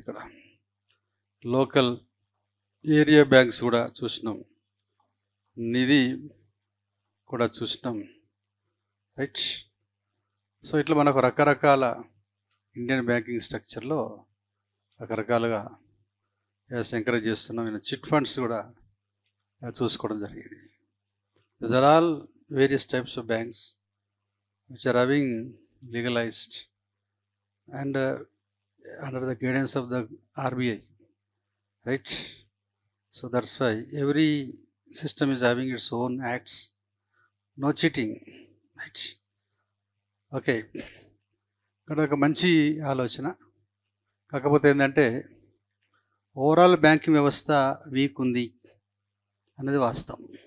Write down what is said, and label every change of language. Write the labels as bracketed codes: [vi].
[te] ఇక్కడ local area banks కూడా చూసినాం, నిధి కూడా చూసినాం. రైట్, సో ఇట్లా మనకు రకరకాల ఇండియన్ బ్యాంకింగ్ స్ట్రక్చర్లో రకరకాలుగా ఎంకరేజ్ చేస్తున్నాం. చిట్ ఫండ్స్ కూడా చూసుకోవడం జరిగింది. [en] These are all various types of banks which are having legalized and under the guidance of the RBI, right? So that's why every system is having its own acts, no cheating, right? [te] Okay, ఇక్కడ ఒక మంచి ఆలోచన. కాకపోతే ఏంటంటే overall banking వ్యవస్థ week ఉంది అనేది వాస్తవం.